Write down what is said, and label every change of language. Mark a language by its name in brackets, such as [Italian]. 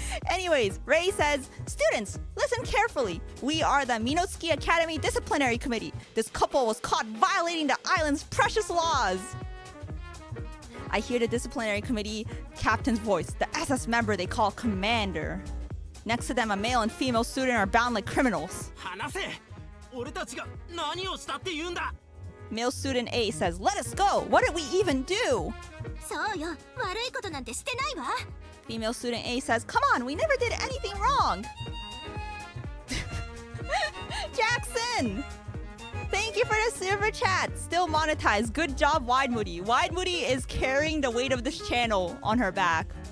[English] Anyways, Ray says, students, listen carefully. We are the Minotsuki Academy Disciplinary Committee. This couple was caught violating the island's precious laws. I hear the disciplinary committee captain's voice, the SS member they call commander. Next to them, a male and female student are bound like criminals. [Japanese] 話せ。俺たちが何をしたって言うんだ。 [English] Male student A says, "Let us go. What did we even do?" [Japanese] そうよ、悪いことなんてしてないわ。 [English] Female student A says, "Come on, we never did anything wrong." Jackson! Thank you for the super chat. Still monetized. Good job, Wide Moody. Wide Moody is carrying the weight of this channel on her back.